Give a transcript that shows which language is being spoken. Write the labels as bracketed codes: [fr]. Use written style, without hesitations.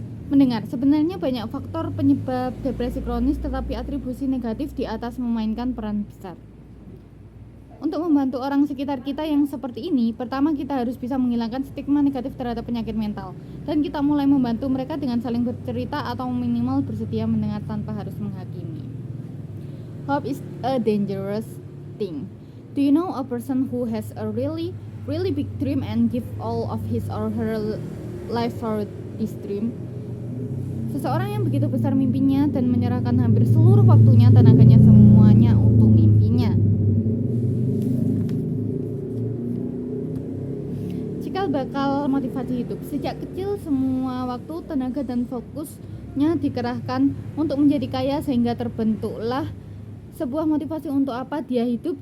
[id] Mendengar, sebenarnya banyak faktor penyebab depresi kronis, tetapi atribusi negatif di atas memainkan peran besar. Untuk membantu orang sekitar kita yang seperti ini, pertama kita harus bisa menghilangkan stigma negatif terhadap penyakit mental, dan kita mulai membantu mereka dengan saling bercerita atau minimal bersedia mendengar tanpa harus menghakimi. [en] Hope is a dangerous thing. Do you know a person who has a really big dream and give all of his or her life for this dream? [id] Seseorang yang begitu besar mimpinya dan menyerahkan hampir seluruh waktunya, tenaganya, semuanya untuk mimpinya. Cikal bakal motivasi hidup. Sejak kecil semua waktu, tenaga dan fokusnya dikerahkan untuk menjadi kaya, sehingga terbentuklah sebuah motivasi untuk apa dia hidup.